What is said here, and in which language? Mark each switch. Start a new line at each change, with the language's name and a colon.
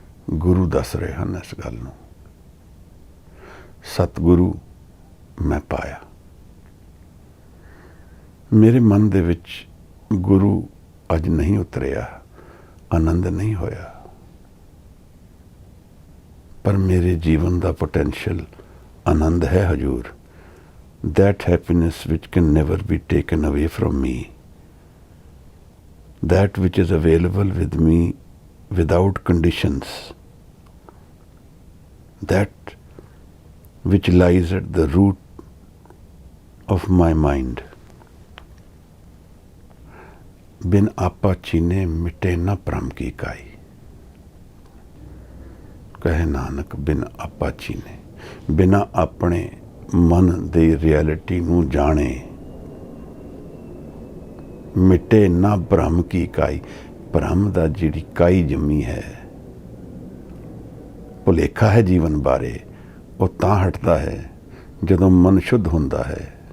Punjabi: ਗੁਰੂ ਦੱਸ ਰਹੇ ਹਨ ਇਸ ਗੱਲ ਨੂੰ। ਸਤਿਗੁਰੂ ਮੈਂ ਪਾਇਆ। ਮੇਰੇ ਮਨ ਦੇ ਵਿੱਚ ਗੁਰੂ ਅੱਜ ਨਹੀਂ ਉਤਰਿਆ, ਆਨੰਦ ਨਹੀਂ ਹੋਇਆ, ਪਰ ਮੇਰੇ ਜੀਵਨ ਦਾ ਪੋਟੈਂਸ਼ੀਅਲ ਆਨੰਦ ਹੈ ਹਜ਼ੂਰ।
English: That happiness which can never be taken away from me, that which is available with me without conditions, that which lies at the root of my mind.
Hindi: बिन आपा चीने मिटे न भ्रम की काई, कहे नानक बिन आपा चीने, बिना अपने मन
Punjabi: ਦੀ ਰਿਐਲਿਟੀ ਨੂੰ ਜਾਣੇ, ਮਿਟੇ ਨਾ ਭ੍ਰਮ ਕੀ ਕਾਈ, ਭ੍ਰਮ ਦਾ ਜਿਹੜੀ ਕਾਈ ਜੰਮੀ ਹੈ, ਭੁਲੇਖਾ ਹੈ ਜੀਵਨ ਬਾਰੇ, ਉਹ ਤਾਂ ਹਟਦਾ ਹੈ ਜਦੋਂ ਮਨ ਸ਼ੁੱਧ ਹੁੰਦਾ ਹੈ।